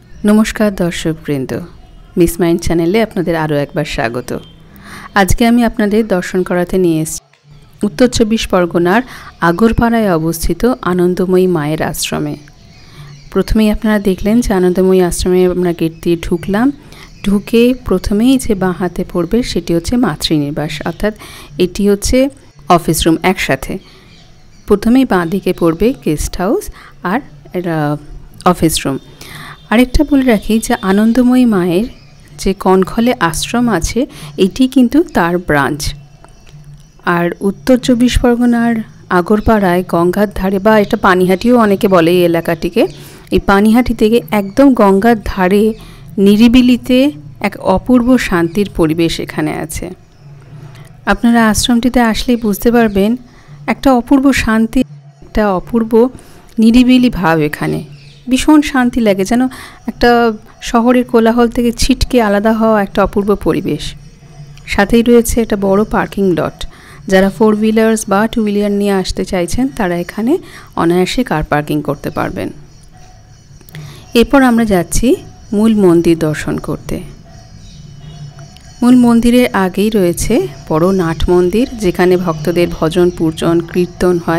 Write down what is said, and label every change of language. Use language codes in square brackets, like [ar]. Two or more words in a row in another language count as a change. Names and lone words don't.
[bn] নমস্কার দর্শকবৃন্দ মিস মাইন্ড চ্যানেলে আপনাদের আরো একবার স্বাগত। আজ কে আমি আপনাদের দর্শন করাতে নিয়ে এসেছি উত্তর 24 পরগনার আগরপাড়ায় অবস্থিত আনন্দময়ী মায়ের আশ্রমে। প্রথমেই আপনারা দেখলেন যে আনন্দময়ী আশ্রমে আমরা গেট দিয়ে ঢুকলাম। ঢুকে প্রথমেই যে বাঁ হাতে পড়বে সেটি হচ্ছে মাতৃনিবাস অর্থাৎ এটি হচ্ছে [en] office room [bn] एकसाथे। প্রথমেই বাঁ দিকে পড়বে [en] guest house [bn] और [en] office room. [bn] আরেকটা বলে রাখি যে আনন্দময়ী মায়ের যে কনখলে আশ্রম আছে এটি কিন্তু তার ব্রাঞ্চ। আর উত্তর 24 পরগনার আগরপাড়ায় গঙ্গার ধারে বা এটা পানিহাটিও অনেকে বলে এই এলাকাটিকে এই পানিহাটি থেকে একদম গঙ্গার ধারে নিরিবিলিতে এক অপূর্ব শান্তির পরিবেশ এখানে আছে। আপনারা আশ্রমটিতে আসলেই বুঝতে পারবেন একটা অপূর্ব শান্তি একটা অপূর্ব নিরিবিলি ভাব এখানে ভীষণ শান্তি লাগে যেন এক শহরের কোলাহল থেকে ছিটকে আলাদা হওয়া এক অপূর্ব পরিবেশ। সাথেই রয়েছে এক বড়ো [en] parking lot [bn] যারা 4 হুইলার্স বা 2 হুইলার নিয়ে আসতে চাইছেন তারা এখানে অনায়াসে [en] car parking [bn] করতে পারবেন। এরপর আমরা যাচ্ছি মূল মন্দির দর্শন করতে। মূল মন্দিরের আগেই রয়েছে বড় নাট মন্দির যেখানে ভক্তদের ভজন পূজন কীর্তন হয়।